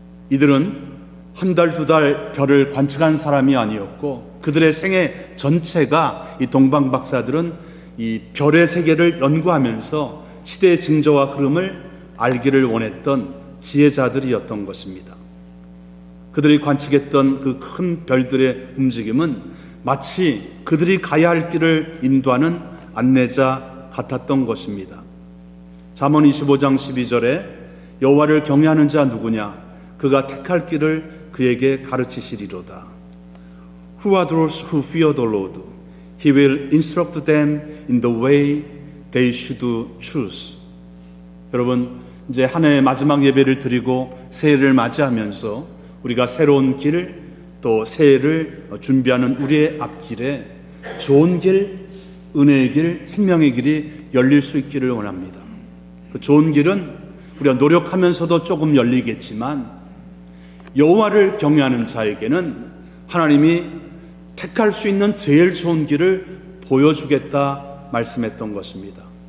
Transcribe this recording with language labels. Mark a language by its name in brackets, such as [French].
[Korean] 이들은 한 달, 두 달 별을 관측한 사람이 아니었고 그들의 생애 전체가 이 동방 박사들은 이 별의 세계를 연구하면서 시대의 징조와 흐름을 알기를 원했던 지혜자들이었던 것입니다. 그들이 관측했던 그 큰 별들의 움직임은 마치 그들이 가야 할 길을 인도하는 안내자 같았던 것입니다. 잠언 25장 12절에 여호와를 경외하는 자 누구냐? 그가 택할 길을 그에게 가르치시리로다. [English] Who are those who fear the Lord? He will instruct them in the way they should choose. [Korean] 여러분, 이제 한 해의 마지막 예배를 드리고 새해를 맞이하면서 우리가 새로운 길, 또 새해를 준비하는 우리의 앞길에 좋은 길, 은혜의 길, 생명의 길이 열릴 수 있기를 원합니다. 그 좋은 길은 우리가 노력하면서도 조금 열리겠지만 여호와를 경외하는 자에게는 하나님이 택할 수 있는 제일 좋은 길을 보여주겠다 말씀했던 것입니다.